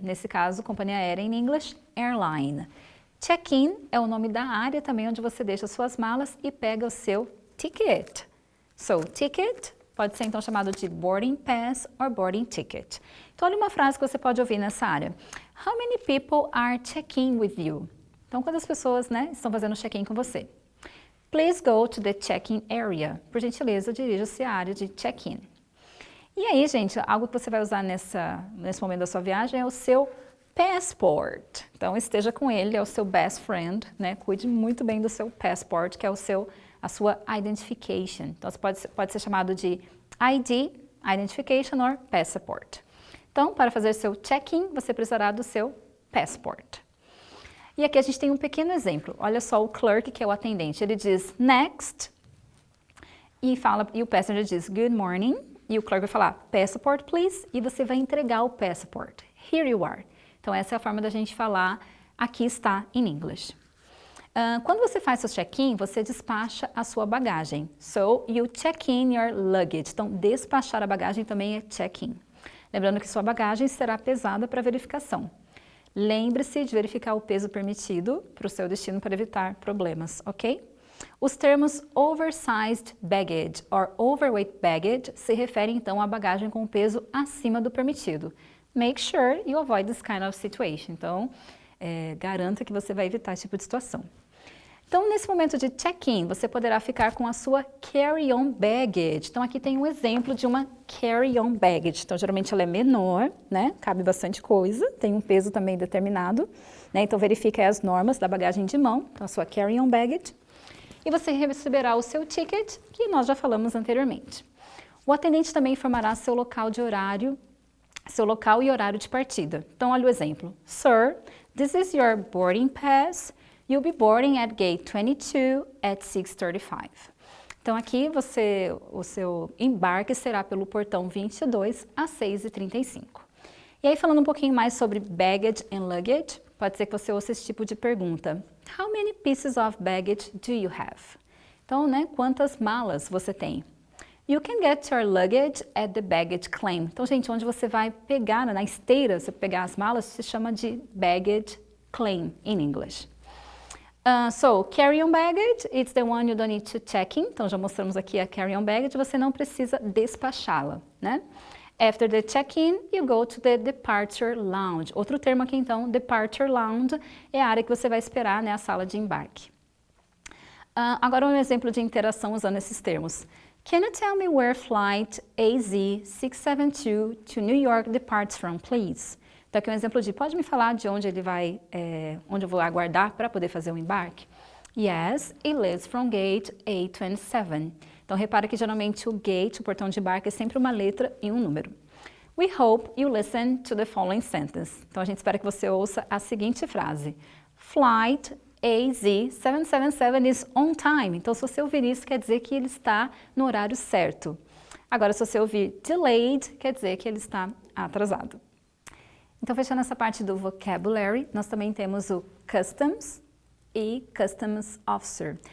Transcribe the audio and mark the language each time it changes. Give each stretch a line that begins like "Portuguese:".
Portuguese: Nesse caso, companhia aérea em inglês, airline. Check-in é o nome da área também onde você deixa suas malas e pega o seu ticket. So, ticket pode ser então chamado de boarding pass or boarding ticket. Então, olha uma frase que você pode ouvir nessa área.
English: How many people are checking with you?
Portuguese: Então, quantas pessoas, estão fazendo check-in com você?
English: Please go to the check-in area.
Portuguese: Por gentileza, dirija-se à área de check-in. E aí, gente, algo que você vai usar nesse momento da sua viagem é o seu passport. Então, esteja com ele, é o seu
English: best friend,
Portuguese: Cuide muito bem do seu passport, que é a sua identification. Então, pode ser chamado de ID, identification or passport. Então, para fazer seu check-in, você precisará do seu passport. E aqui a gente tem um pequeno exemplo. Olha só o clerk, que é o atendente, ele diz next e o passenger diz good morning e o clerk vai falar
English: passport please
Portuguese: e você vai entregar o passport.
English: Here you are.
Portuguese: Então essa é a forma da gente falar aqui está em English. Quando você faz seu check-in, você despacha a sua bagagem.
English: So you check in your luggage.
Portuguese: Então despachar a bagagem também é check-in. Lembrando que sua bagagem será pesada para verificação. Lembre-se de verificar o peso permitido para o seu destino para evitar problemas, ok? Os termos oversized baggage or overweight baggage se referem então à bagagem com peso acima do permitido.
English: Make sure you avoid this kind of situation.
Portuguese: Então, garanta que você vai evitar esse tipo de situação. Então, nesse momento de check-in, você poderá ficar com a sua carry-on baggage. Então, aqui tem um exemplo de uma carry-on baggage. Então, geralmente ela é menor, Cabe bastante coisa, tem um peso também determinado, Então, verifique as normas da bagagem de mão, então a sua carry-on baggage. E você receberá o seu ticket, que nós já falamos anteriormente. O atendente também informará seu local e horário de partida. Então, olha o exemplo.
English: Sir, this is your boarding pass. You'll be boarding at gate 22 at 6:35.
Portuguese: Então aqui o seu embarque será pelo portão 22 às 6h35. E aí falando um pouquinho mais sobre baggage and luggage, pode ser que você ouça esse tipo de pergunta.
English: How many pieces of baggage do you have?
Portuguese: Então, quantas malas você tem?
English: You can get your luggage at the baggage claim.
Portuguese: Então, gente, onde você vai pegar, na esteira, você pegar as malas, se chama de baggage claim in English.
English: So, carry-on baggage, it's the one you don't need to check in.
Portuguese: Então, já mostramos aqui a carry-on baggage, você não precisa despachá-la,
English: After the check-in, you go to the departure lounge.
Portuguese: Outro termo aqui, então, departure lounge é a área que você vai esperar, a sala de embarque. Agora um exemplo de interação usando esses termos. Can you tell me where flight AZ672 to New York departs from, please? Então aqui é um exemplo de, pode me falar de onde ele vai, onde eu vou aguardar para poder fazer o embarque?
English: Yes, it leaves from gate A27.
Portuguese: Então repara que geralmente o gate, o portão de embarque, é sempre uma letra e um número.
English: We hope you listen to the following sentence.
Portuguese: Então a gente espera que você ouça a seguinte frase.
English: Flight AZ777 is on time.
Portuguese: Então se você ouvir isso, quer dizer que ele está no horário certo. Agora se você ouvir delayed, quer dizer que ele está atrasado. Então fechando essa parte do vocabulary, nós também temos o customs e customs officer.